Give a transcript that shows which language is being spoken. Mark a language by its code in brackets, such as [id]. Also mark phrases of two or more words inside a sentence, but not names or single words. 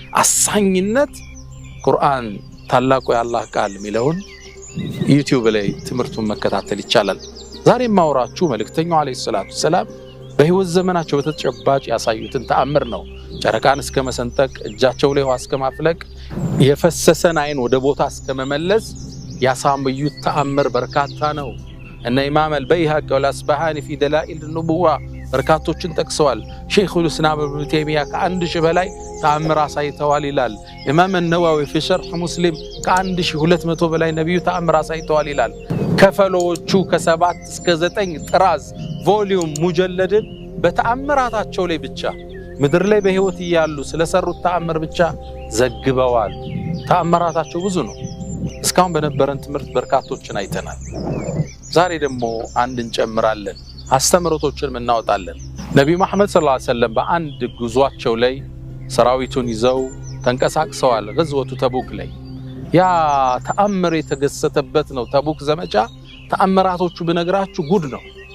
[am] አሳኝነት ቁርአን ታላቁ የአላህ ቃል ሚለውን ዩቲዩብ ላይ ትምርቱን መከታተል ይቻላል ዛሬ ማውራችሁ መልእክተኛው [ar] عليه الصلاة السلام [am] በህይወት ዘመናቸው በተጨባጭ ያሳዩትን ተአምር ነው ጨረቃን እስከ መሰንጠቅ እጃቸው ላይ ውሃ እስከ ማፍለቅ የፈሰሰን አይን ወደ ቦታ እስከ መመለስ ያሳዩት ተአምር በርካታ ነው እነ ኢማም አልበይሃቂ ወልአስባሃኒ [ar] في دلائل النبوة [am] በርካቶችን ጠቅሰዋል [ar] شيخ الإسلام [am] ኢብኑ ተይሚያ ከ1000 በላይ ተአምር አሳይተዋል ይላል ኢማም አን-ነዋዊ [ar] في شرح مسلم [am] ከ1200 በላይ ነብዩ ተአምር አሳይተዋል ይላል ከፈሎቹ ከ7 እስከ 9 ጥራዝ ቮሊዩም ሙጀለድን በተአምራታቸው ላይ ብቻ ምድር ላይ በህይወት ይያሉ ስለሰሩት ተአምር ብቻ ዘግበዋል ተአምራታቸው ብዙ ነው እስካሁን በነበረን ትምርት በርካቶችን አይተናል ዛሬ ደግሞ አንድ እንጨምራለን አስተምሮቶችን እናወጣለን ነብዩ መሐመድ [ar] صلى الله عليه وسلم [am] በአንድ ጉዟቸው ላይ ሰራዊቱን ይዘው ተንቀሳቅሰዋል ገዝወቱ ተቡክ ላይ ያ ተአምር የተገሰተበት ነው ተቡክ ዘመቻ ተአምራቶቹ በነግራችሁ ጉድ ነው